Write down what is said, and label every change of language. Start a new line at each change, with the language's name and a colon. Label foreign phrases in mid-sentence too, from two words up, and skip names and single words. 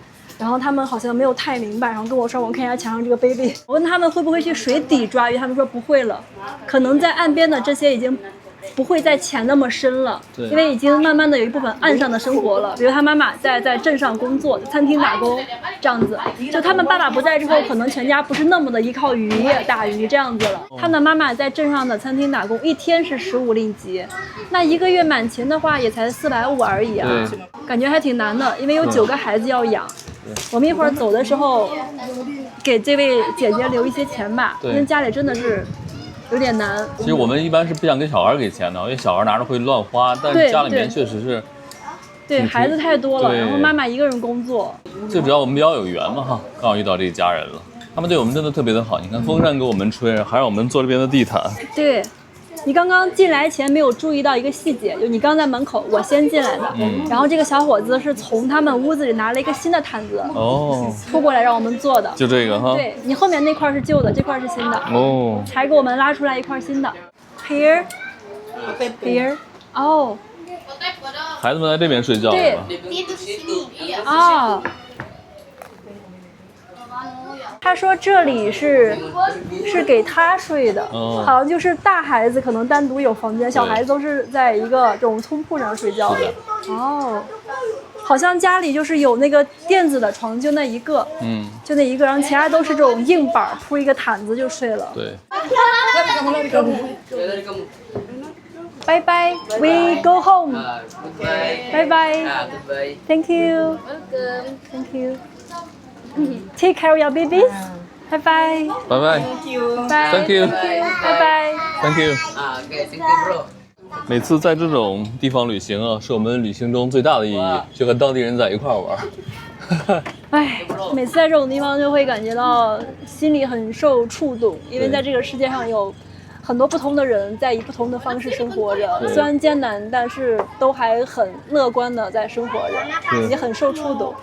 Chinese: 然后他们好像没有太明白，然后跟我说，我看一下墙上这个贝贝，我问他们会不会去水底抓鱼，他们说不会了，可能在岸边的这些已经不会再潜那么深了，因为已经慢慢的有一部分岸上的生活了。比如他妈妈在镇上工作，餐厅打工这样子，就他们爸爸不在之后，可能全家不是那么的依靠渔业打鱼这样子了。他们的妈妈在镇上的餐厅打工，一天是15令吉，那一个月满勤的话也才450而已啊，感觉还挺難的，因為有9個孩子要養。我們一會兒走的時候，給這位姐姐留一些錢吧，因為家裡真的是有點難。其實我們一般是不想給小孩給錢的，因為小孩拿着會亂花，但是家裡面確實是。對，孩子太多了，然後媽媽一個人工作。最主要我們比較有緣嘛哈，剛好遇到這一家人了，他們對我們真的特別的好。你看風扇給我們吹，還讓我們坐這邊的地毯。對。你剛剛進來前沒有注意到一個細節，就你剛在門口，我先進來的，然後這個小伙子是從他們屋子裡拿了一個新的毯子，拖過來讓我們坐的，就這個哈。對，你後面那塊是舊的，這塊是新的，才給我們拉出來一塊新的。Here，哦， 孩子們在這邊睡覺了。對，啊。他說這裡是給他睡的，好像就是大孩子可能單獨有房間，小孩子都是在一個這種通鋪上睡覺的。哦，好像家裡就是有那個墊子的床，就那一個，就那一個，然後其他都是這種硬板鋪一個毯子就睡了。對。拜拜
English: ，We go home。拜拜 ，Thank you。Thank you。Take care of your babies. Bye bye. Bye bye. Thank you. Bye. Thank you. Bye bye. Thank you. Okay, thank you, bro.
Chinese: 每次在這種地方旅行啊，是我們旅行中最大的意義，就和當地人在一塊玩。哎，每次在這種地方就會感覺到心裡很受觸動，因為在這個世界上有很多不同的人在以不同的方式生活着，雖然艱難，但是都還很樂觀的在生活着，也很受觸動。